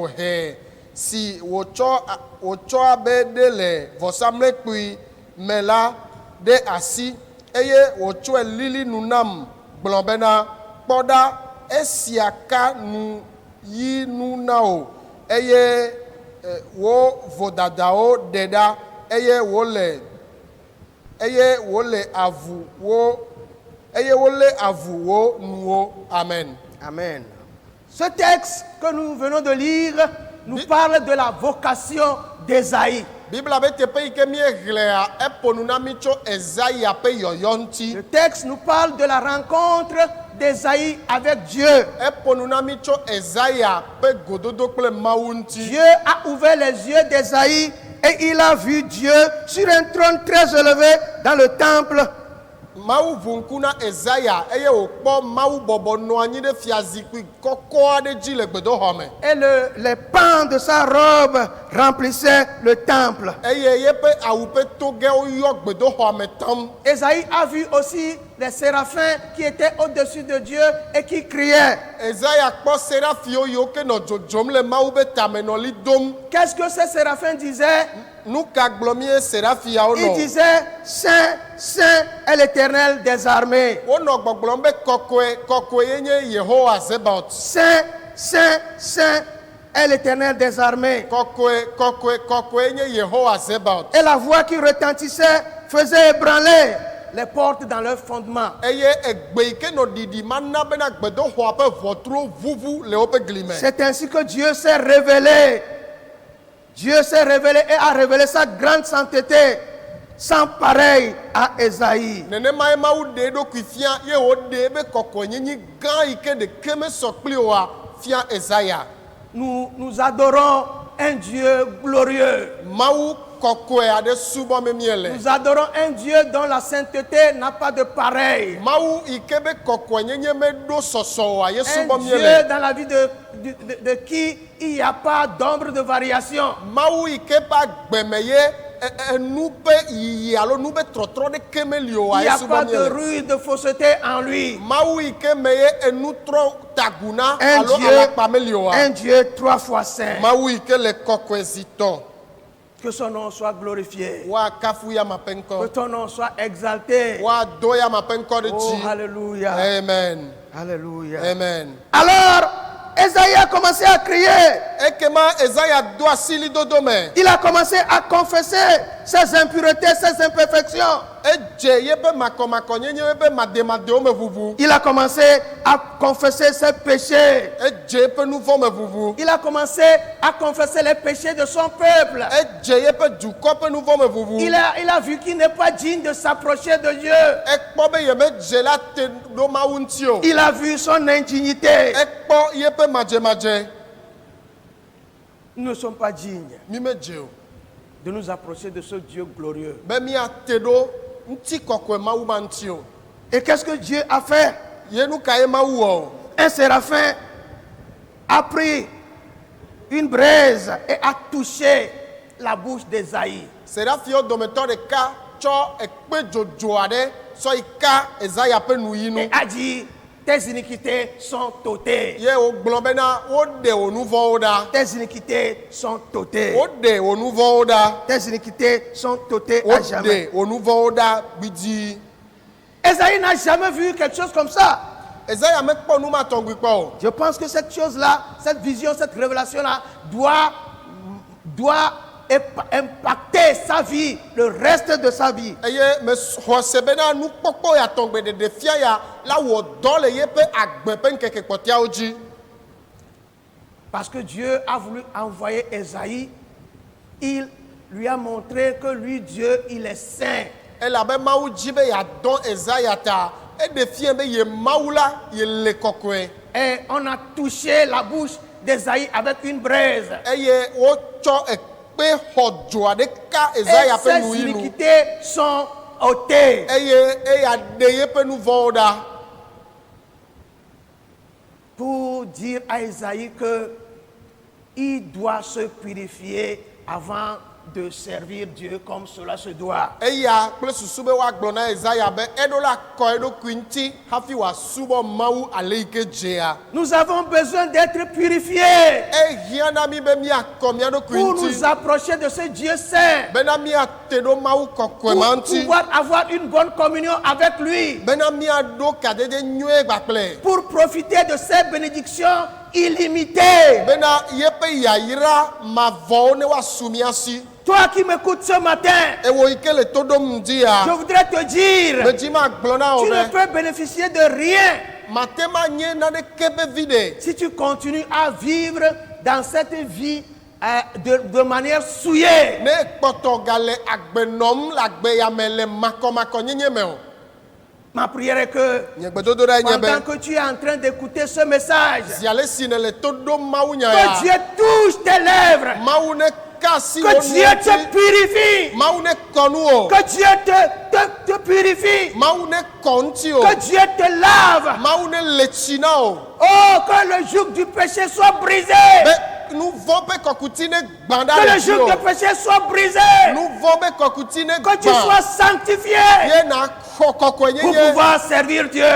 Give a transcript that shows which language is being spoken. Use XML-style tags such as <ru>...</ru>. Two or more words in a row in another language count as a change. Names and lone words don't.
<ee>hɛ si wòtsɔ abe ɖe le vɔsamlekpui me la ɖe asi eye wòtsɔe lili nu nam gblɔ bena kpɔ ɖa esia ka nu yi nu na o eye wo vodadawo ɖe ɖa eye wòle avu wo nuwo. Amen. Amen.</ee> <fr>Ce texte que nous venons de lire nous parle de la vocation d'Ésaïe.</fr> <ee>Bibla be teƒe yi ke míehlẽa eƒo nu na mí tso Ezaya ƒe yɔyɔ ŋuti.</ee> <fr>Le texte nous parle de la rencontre d'Ésaïe avec Dieu.</fr> <ee>eƒo nu na mi tso Ezaya ƒe gododo kple Mawu ŋuti.</ee> <fr>Dieu a ouvert les yeux d'Ésaïe et il a vu Dieu sur un trône très élevé dans le temple.</fr> <ee>Mawu ʋu ŋku na Ezaya eye wòkpɔ Mawu bɔbɔ nɔ anyi ɖe fiazikpui kɔkɔ aɖe dzi le gbedoxɔ me.</ee> <fr>Et les pans de sa robe remplissaient le temple.</fr> <ee>Eye yeƒe awu ƒe togɛwo yɔ gbedoxɔa me tam.</ee> <fr>Ésaïe a vu aussi les séraphins qui étaient au-dessus de Dieu et qui criaient.</fr> <ee>Ezaya kpɔ serafiwo yiwo ke nɔ dzodzom le Mawu ƒe tame nɔ li dom.</ee> <fr>Qu'est-ce que ces séraphins disaient?</fr> <ee>Nu ka gblɔm ye serafiawo</ee> <fr>Ils</fr> <ee>nɔ?</ee> <fr>disaient, Saint, Saint est l'Éternel des armées.</fr> <ee>Wonɔ gbɔgblɔm be kɔkɔe kɔkɔe ye nye Yehowa Zebaot.</ee> <fr>Saint, Saint, Saint est l'Éternel des armées.</fr> <ee>Kɔkɔe kɔkɔe kɔkɔe ye nye Yehowa Zebaot.</ee> <fr>Et la voix qui retentissait faisait ébranler les portes dans leur fondement.</fr> <ee>Eye egbe yi ke nɔ ɖiɖi ma na bena gbedoxɔa ƒe ʋɔtruwo vuvu le woƒe gli me.</ee> <fr>C'est ainsi que Dieu s'est révélé. Dieu s'est révélé et a révélé sa grande sainteté sans pareil à Ésaïe.</fr> <ee>Nenema ye Mawu ɖe eɖokui fia ye wòɖe be kɔkɔenyenye gã yi ke ɖeke mesɔ kpli oa fia Ezaya.</ee> <fr>Nous adorons un Dieu glorieux.</fr> <ee>Mawu kɔkɔe aɖe subɔm miele.</ee> <fr>Nous adorons un Dieu dont la sainteté n'a pas de pareil.</fr> <ee>Mawu yi ke be kɔkɔenyenye meɖo sɔsɔ oa ye</ee> <fr>Un</fr> <ee>subɔm</ee> <fr>Dieu</fr> <ee>miele.</ee> <fr>dans la vie de qui il n'y a pas d'ombre de variation.</fr> <ee>Mawu yi ke ƒe agbeme ye enu ƒe yiyi alo nu ƒe trɔtrɔ ɖeke meli oa</ee> <fr>Il n'y</fr> <ee>ye</ee> <fr>a pas</fr> <ee>subɔm</ee> <fr>de</fr> <ee>miele.</ee> <fr>ruse, de fausseté en lui.</fr> <ee>Mawu yi ke me ye enu trɔ taguna</ee> <fr>Un</fr> <ee>alo</ee> <fr>Dieu,</fr> <ee>alakpa meli oa.</ee> <fr>un Dieu 3 fois saint.</fr> <ee>Mawu yi ke le kɔkɔezitɔ.</ee> <fr>Que son nom soit glorifié.</fr> <ee>Woakafu ya ma ƒe</ee> <fr>Que</fr> <ee>ŋkɔ.</ee> <fr>ton nom soit exalté.</fr> <ee>Woado ya ma ƒe ŋkɔ ɖe</ee> <fr>Oh,</fr> <ee>dzi.</ee> <fr>alléluia. Amen. Alléluia. Amen. Alors, Ésaïe a commencé à crier.</fr> <ee>Ekema Ezaya do asi lidodo me.</ee> <fr>Il a commencé à confesser ses impuretés, ses imperfections.</fr> <ee>Edze yeƒe makɔmakɔnyenye yeƒe mademadewo me vuvu.</ee> <fr>Il a commencé à confesser ses péchés.</fr> <ee>Edze yeƒe nu vɔ me vuvu.</ee> <fr>Il a commencé à confesser les péchés de son peuple.</fr> <ee>Edze yeƒe dukɔ ƒe nu vɔ me vuvu.</ee> <fr>Il a vu qu'il n'est pas digne de s'approcher de Dieu.</fr> <ee>Ekpɔ be yemedze la te ɖo Mawu ŋuti o.</ee> <fr>Il a vu son indignité.</fr> <ee>Ekpɔ yeƒe madzemadze.</ee> <fr>Nous ne sommes pas dignes</fr> <ee>Mi medze o.</ee> <fr>de nous approcher de ce Dieu glorieux.</fr> <ee>Be miate ɖo ŋuti kɔkɔe Mawu ma ŋuti o.</ee> <fr>Et qu'est-ce que Dieu a fait?</fr> <ee>Ye nu ka ye Mawu wɔ o.</ee> <fr>Un séraphin a pris une braise et a touché la bouche d'Ésaïe.</fr> <ee>Serafiwo dometɔ ɖeka tsɔ ekpe dzodzo aɖe sɔ yi ka Ezaya ƒe nuyi nu.</ee> <fr>Et a dit, tes iniquités sont ôtées.</fr> <ee>Ye wògblɔ bena woɖe wò nu vɔwo ɖa.</ee> <fr>Tes iniquités sont ôtées.</fr> <ee>Woɖe wò nu vɔwo ɖa.</ee> <fr>Tes iniquités sont ôtées à jamais.</fr> <ee>Woɖe wò nu vɔwo ɖa gbidi.</ee> <fr>Ésaïe n'a jamais vu quelque chose comme ça.</fr> <ee>Ezaya mekpɔ nu ma tɔgbi kpɔ o.</ee> <fr>Je pense que cette chose-là, cette vision, cette révélation-là doit impacter sa vie, le reste de sa vie.</fr> <ee>Eye mexɔ se bena nukpɔkpɔ ya tɔgbe ɖeɖe fia ya la wɔ dɔ le yeƒe agbe ƒe ŋkeke kpɔtɛawo dzi.</ee> <fr>Parce que Dieu a voulu envoyer Ésaïe, il lui a montré que lui, Dieu, il est saint.</fr> <ee>Elabe Mawu dzi be yeadɔ Ezaya ta eɖe fia be ye Mawu la ye le kɔkɔe.</ee> <fr>Et on a touché la bouche d'Ésaïe avec une braise.</fr> <ee>Eye wotsɔ ekpe xɔdzo aɖe ka</ee> <fr>Et</fr> <ee>Ezaya ƒe</ee> <fr>ses</fr> <ee>nuyi nu.</ee> <fr>iniquités sont ôtées.</fr> <ee>Eye eya ɖe yeƒe nu vɔwo ɖa.</ee> <fr>Pour dire à Ésaïe que il doit se purifier avant de servir Dieu comme cela se doit.</fr> <ee>Eya kple susu be woagblɔ na Ezaya be eɖo la kɔ eɖokui ŋuti hafi wòasubɔ Mawu ale yi ke dzea.</ee> <fr>Nous avons besoin d'être purifiés</fr> <ee>Ehiã na mi be miakɔ mia ɖokui</ee> <fr>pour nous</fr> <ee>ŋuti</ee> <fr>approcher de ce Dieu saint,</fr> <ee>bena miate ɖo Mawu kɔkɔe ma</ee> <fr>pour</fr> <ee>ŋuti</ee> <fr>pouvoir avoir une bonne communion avec lui,</fr> <ee>bena miaɖo kadede nyuie gbakple</ee> <fr>pour profiter de ses bénédictions illimitées.</fr> <ee>bena yeƒe yayra mavɔwo ne woasu mia si.</ee> <fr>Toi qui m'écoutes ce matin,</fr> <ee>Ewo yi ke le to ɖom ŋdi</ee> <fr>je</fr> <ee>ya</ee> <fr>voudrais te dire,</fr> <ee>medzi magblɔ na wo</ee> <fr>tu ne</fr> <ee>be</ee> <fr>peux bénéficier de rien</fr> <ee>mate ma nye naneke be vi ɖe</ee> <fr>si tu continues à vivre dans cette vie de manière souillée.</fr> <ee>ne kpɔtɔ gale agbe nɔm le agbe ya me le makɔmakɔnyenye me o.</ee> <fr>Ma prière est que</fr> <ee>nye gbedodoɖa nye</ee> <fr>pendant</fr> <ee>be</ee> <fr>que tu es en train d'écouter ce message,</fr> <ee>zi ale si nele to ɖom mawu nya</ee> <fr>que Dieu</fr> <ee>ya</ee> <fr>touche tes lèvres,</fr> <ee>mawu ne ka asi wo</ee> <fr>que Dieu</fr> <ee>nu</ee> <fr>te</fr> <ee>ŋuti</ee> <fr>purifie,</fr> <ee>mawu ne kɔ nu o</ee> <fr>que Dieu te purifie,</fr> <ee>mawu ne kɔ ŋuti o</ee> <fr>que Dieu te lave.</fr> <ee>mawu ne le tsi na o</ee> <fr>Oh, que le joug du péché soit brisé.</fr> <ee>be nu vɔ be kɔkuti ne gbã ɖa</ee> <fr>Que le le</fr> <ee>dzi</ee> <fr>joug</fr> <ee>o</ee> <fr>du péché soit brisé.</fr> <ee>nu vɔ be kɔkuti ne</ee> <fr>Que tu</fr> <ee>gbã</ee> <fr>sois sanctifié</fr> <ee>ye na xɔ</ee> <fr>pour</fr> <ee>kɔkɔenyenye</ee> <fr>pouvoir servir Dieu.</fr>